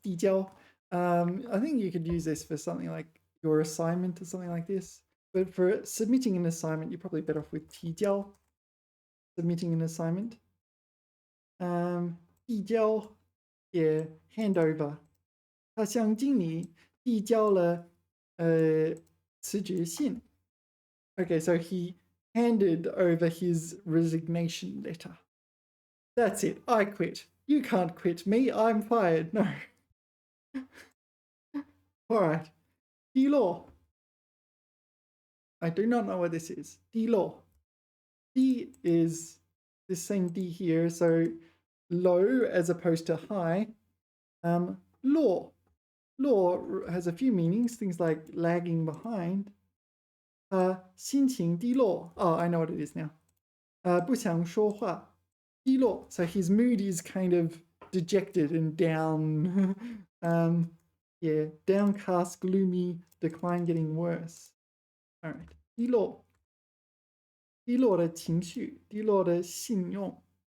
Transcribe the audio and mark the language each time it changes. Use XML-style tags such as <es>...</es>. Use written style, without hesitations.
<zh>递交.</zh> <en>I think you could use this for something like your assignment or something like this. But for submitting an assignment, you're probably better off with 提交. Submitting an assignment. 递交, yeah, hand over.</en> <zh>他向经理递交了辞职信.</zh> <en>Okay, so he handed over his resignation letter. That's it. I quit. You can't quit me. I'm fired. No. All right. 低落. I do not know what this is.</en> <zh>低落.</zh> <en>D is this same D here, so low as opposed to high. Law. Law has a few meanings, things like lagging behind.</en> <zh>心情低落.</zh> <en>Oh, I know what it is now.</en> <zh>不想说话.</zh> <en>低落. So his mood is kind of dejected and down. Yeah, downcast, gloomy, decline getting worse. All right. 低落.</en> <zh>低落的情绪, 低落的信用.</zh>